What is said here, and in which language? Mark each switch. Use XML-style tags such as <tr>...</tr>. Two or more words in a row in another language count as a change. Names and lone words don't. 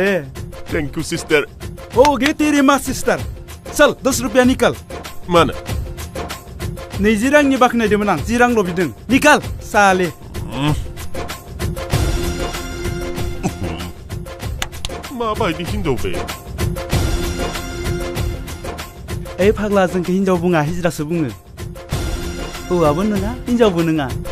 <en>Thank you sister</en> <hi>ओ गे तेरी माँ सिस्टर चल 10 रुपया निकाल</hi> <brx>मानो 20 रांनि बाखनायदोंमोन आं 10 रांल' बिदों</brx> <hi>निकाल साले</hi> <brx>माबायदि हिनजाव बे ओइ फाग्ला जोंखौ हिनजाव बुङा हिजरासो बुङो हौवाबो नङा हिनजावबो नङा</brx>